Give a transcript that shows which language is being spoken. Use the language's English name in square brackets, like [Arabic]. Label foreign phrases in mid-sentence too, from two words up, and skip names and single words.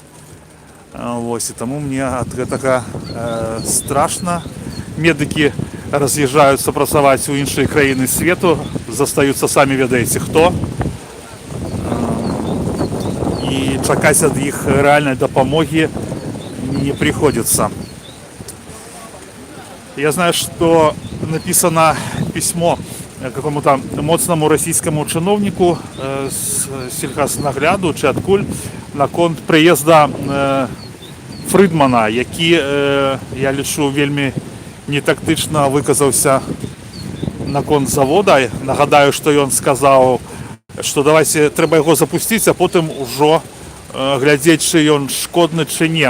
[Belarusian] Вось, і таму мне ад гэтага страшна. Медыкі раз'язджаюцца працаваць у іншыя краіны свету, застаюцца самі ведаеце хто. І чакаць ад іх рэальнай дапамогі [Russian] не приходится. Я знаю, что написано письмо какому-то моцному российскому чиновнику с сельхознагляду [Belarusian] чи адкуль наконт прыезда Фрыдмана, які, я лічу, вельмі нетактычна выказаўся наконт завода. Нагадаю, што ён сказаў, што давайте трэба яго запусціць, а потым ужо глядзець, чи ён шкодны чи не.